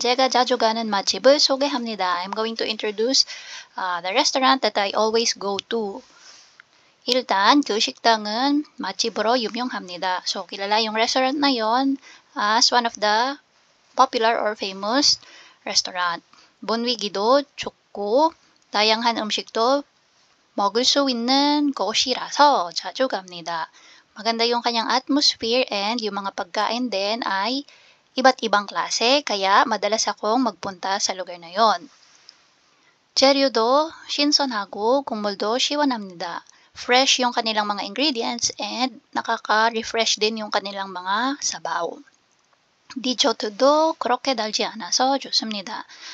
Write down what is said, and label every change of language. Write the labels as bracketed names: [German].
[Korean] 제가 자주 가는 맛집을 소개합니다. [English] I'm going to introduce the restaurant that I always go to. [Korean] 일단, 그 식당은 맛집으로 유명합니다. [Filipino] So, kilala yung restaurant na yon [English] as one of the popular or famous restaurant. [Korean] 분위기도 좋고 다양한 음식도 먹을 수 있는 곳이라서 자주 갑니다. [Filipino] Maganda yung kanyang atmosphere and yung mga pagkain din ay iba't ibang klase kaya madalas akong magpunta sa lugar na yon. [Korean] 재료도 신선하고 국물도 시원합니다. [Filipino] Fresh yung kanilang mga ingredients and nakaka-refresh din yung kanilang mga sabaw. [Korean] 디저트도 그렇게 달지 않아서 좋습니다.